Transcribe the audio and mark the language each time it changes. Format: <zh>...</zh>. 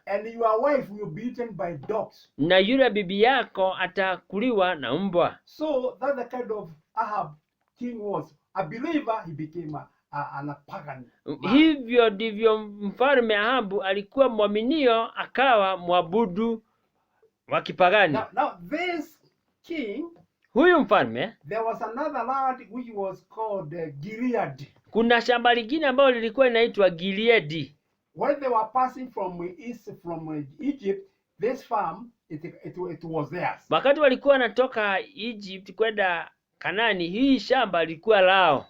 <en>And your wife will be eaten by dogs.</en> <sw>na yule bibi yako atakuliwa na mbwa.</sw> <en>So that's the kind of Ahab king was. A believer, he became a pagan man.</en> <sw>Hivyo ndivyo mfalme Ahabu alikuwa mwaminio, akawa mwabudu wa kipagani.</sw> <en>Now this king,</en> <sw>Huyu mfalme,</sw> <en>there was another land which was called Gilead.</en> <sw>kuna shamba lingine ambalo lilikuwa linaitwa Gileadi.</sw> <en>when they were passing from Egypt, this farm it was theirs.</en> <sw>Wakati walikuwa wanatoka Egypt kwenda Kanani, hii shamba lilikuwa lao.</sw>